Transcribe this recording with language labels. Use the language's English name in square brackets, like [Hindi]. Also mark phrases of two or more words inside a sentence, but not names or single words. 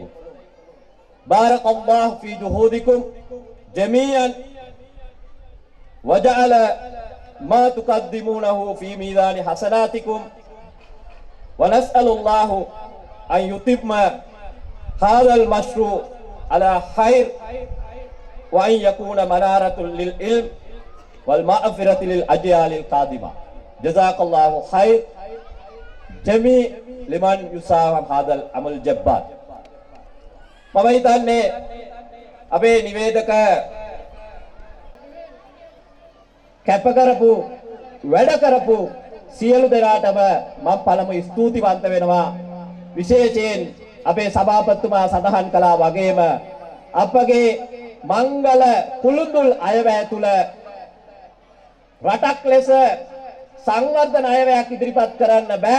[Arabic] بارك الله في جهودكم جميعا وجعل ما تقدمونه في ميزان حسناتكم ونسأل الله أن يتم هذا المشروع على خير وأن يكون منارة للعلم والمغفرة للأجيال القادمة. جزاك الله خير جميع لمن يساهم هذا العمل الجبار. [Sinhala] මම හිතන්නේ අපේ නිවේදක කැප කරපු වැඩ කරපු සියලු දෙනාටම මම පළමු ස්තුතිවන්ත වෙනවා. විශේෂයෙන් අපේ සභාපතිතුමා සඳහන් කළා වගේම අපගේ මංගල කුළුඳුල් අයවැය තුල රටක් ලෙස සංවර්ධන අයවැයක් ඉදිරිපත් කරන්න බෑ.